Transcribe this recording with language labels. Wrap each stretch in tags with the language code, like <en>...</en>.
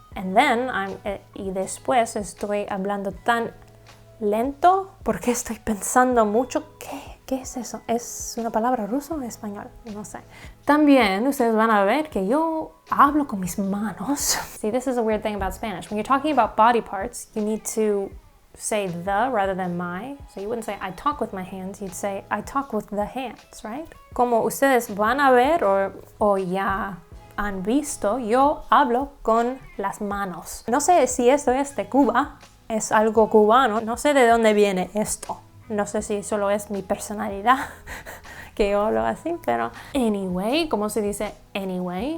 <en>And then</en> <es>y después estoy hablando tan lento porque estoy pensando mucho. ¿Qué es eso? ¿Es una palabra rusa o español? No sé. También ustedes van a ver que yo hablo con mis manos.</es> <en>See, this is a weird thing about Spanish. When you're talking about body parts, you need to say the rather than my. So you wouldn't say I talk with my hands. You'd say I talk with the hands, right?</en> <es>Como ustedes van a ver o ya han visto, yo hablo con las manos. No sé si esto es de Cuba, es algo cubano, no sé de dónde viene esto. No sé si solo es mi personalidad que yo hablo así, pero</es> <en>anyway,</en> <es>¿cómo se dice anyway?</es>